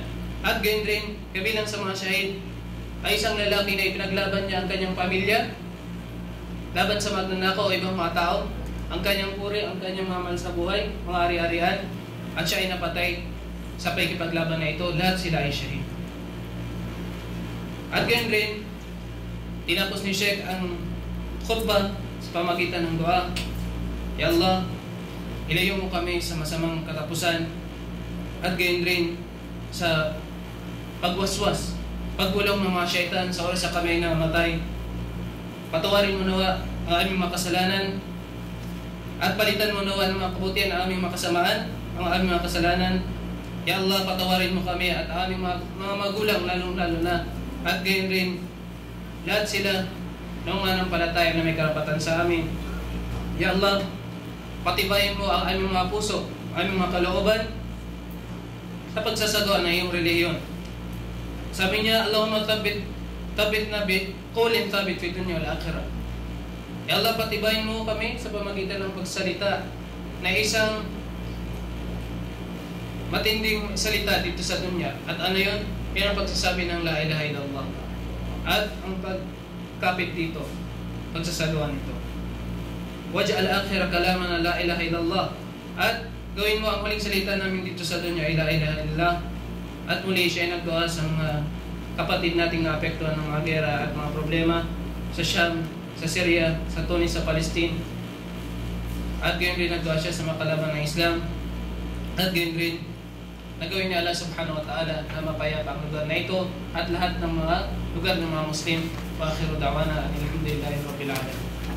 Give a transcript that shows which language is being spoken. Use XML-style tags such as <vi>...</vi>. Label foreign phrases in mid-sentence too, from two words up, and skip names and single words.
<tl>At gayon rin, kabilang sa mga shahid, ay isang lalaki na ipinaglaban niya ang kanyang pamilya laban sa magnanakaw o ibang mga tao, ang kanyang puri, ang kanyang mga mahal sa buhay, mga ari-arian, at siya ay napatay sa pakikipaglaban na ito. Lahat sila ay shahid. At gayon rin, tinapos ni Sheikh ang khutbah sa pamagitan ng dua.</tl> <ar>يا الله,</ar> <tl>ilayo mo kami sa masamang katapusan at gayon rin sa pagwaswas, paggulong ng mga syaitan sa oras sa kami na matay. Patawarin mo nawa ang aming makasalanan at palitan mo nawa ng mga kabutihan ang aming makasamaan, ang aming mga kasalanan.</tl> <ar>يا الله,</ar> <tl>patawarin mo kami at aming mga magulang lalong-lalo na. At gayon rin, lahat sila ng manampalataya na may karapatan sa amin.</tl> <ar>يا الله,</ar> <tl>patibayin mo ang aming mga puso, ang aming mga kalooban sa pagsasagawa ng iyong relihiyon. Sabi niya,</tl> <ar>اللهم ثبت نبي قلن ثبت في دنيا والآخرة. يا الله,</ar> <tl>patibayin mo kami sa pamagitan ng pagsalita na isang matinding salita dito sa dunya. At ano yun? Yan ang pagsasabi ng</tl> <ar>لا إله إلا الله.</ar> <tl>At ang pagkapit dito, pagsasagawa nito.</tl> <ar>واجعل آخر كلامنا لا إله إلا الله.</ar> <tl>At gawin mo ang huling salita namin dito sa dunya ay</tl> <ar>لا إله إلا الله.</ar> <tl>At muli siya ay nagdua sa mga kapatid nating naapektuhan ng mga gera at mga problema sa Sham, sa Syria, sa Tunis, sa Palestine. At gayon rin nagdua siya sa mga kalaban ng Islam. At gayon rin nagawin ni Allah</tl> <ar>سبحانه وتعالى</ar> <tl>na mapayapa ang lugar na ito at lahat ng mga lugar ng mga Muslim.</tl> <ar>وآخر دعوانا الحمد لله رب العالمين.</ar>